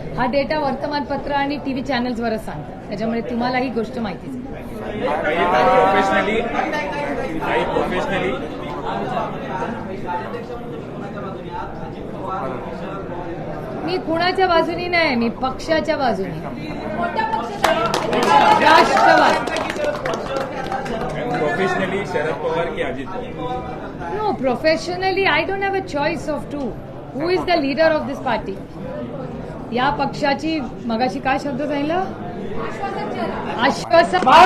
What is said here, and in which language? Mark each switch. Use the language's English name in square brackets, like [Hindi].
[Marathi] हा डेटा वर्तमानपत्र आणि टीव्ही चॅनल्सवरच सांगतात. त्याच्यामुळे तुम्हाला ही गोष्ट माहितीच आहे. प्रोफेशनली मी कुणाच्या बाजूनी नाही, मी पक्षाच्या बाजूनी, कोणत्या पक्षाचा? राष्ट्रवादी. प्रोफेशनली शरद पवार की Ajit Pawar? [English] No, professionally, I don't have a choice of two. Who is the leader of this party? [Marathi] या पक्षाची मगाशी काय शब्द सांगितलं? आश्वासन.